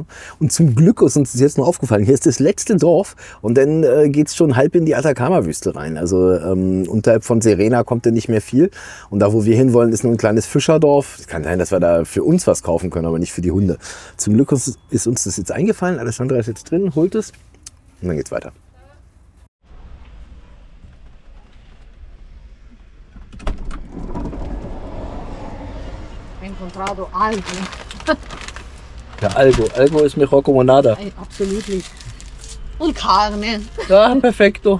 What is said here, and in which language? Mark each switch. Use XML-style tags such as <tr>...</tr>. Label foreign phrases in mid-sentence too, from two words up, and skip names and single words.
<de>Und zum Glück ist uns das jetzt noch aufgefallen. Hier ist das letzte Dorf und dann geht's schon halb in die Atacama-Wüste rein. Also unterhalb von Serena kommt dann nicht mehr viel. Und da, wo wir hinwollen, ist nur ein kleines Fischerdorf. Es kann sein, dass wir da für uns was kaufen können, aber nicht für die Hunde. Zum Glück ist uns das jetzt eingefallen. Alessandra ist jetzt drin, holt es und dann geht's weiter.</de> <es>Encontrado algo. Ja, Algo ist mejor como nada.</es> <en>Absolutely.</en> <de>Und carne. Ja, perfekto.</de>